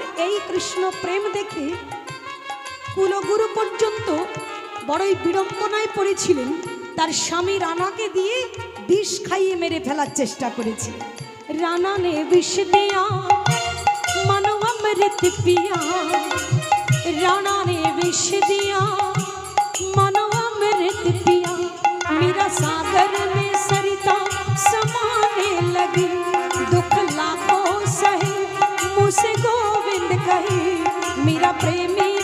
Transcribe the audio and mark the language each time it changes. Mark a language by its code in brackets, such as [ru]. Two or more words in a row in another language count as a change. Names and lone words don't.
[bn] এই কৃষ্ণ প্রেম দেখে কুলগুরু পর্যন্ত বড়ই বিড়ম্বনায় পড়েছিলেন তার স্বামী রানাকে দিয়ে বিষ খাইয়ে মেরে ফেলার চেষ্টা করেছে [hi] राना ने विष दिया मानो अमृत पिया राना ने विष दिया मानो अमृत पिया मेरा सागर में सरिता समाने लगी दुख लाखों सहे मुझसे गोविंद कहे मेरा प्रेम